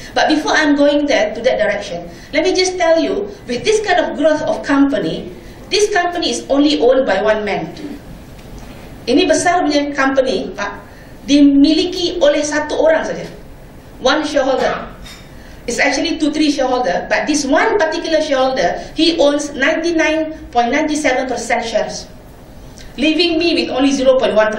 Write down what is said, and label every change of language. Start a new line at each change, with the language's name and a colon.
English: But before I'm going there to that direction, let me just tell you, with this kind of growth of company, this company is only owned by one man.
Indonesian: Ini besar punya company, Pak, dimiliki oleh satu orang saja.
English: One shareholder. It's actually 2-3 shareholder, but this one particular shareholder, he owns 99.97% shares, leaving me with only 0.1%.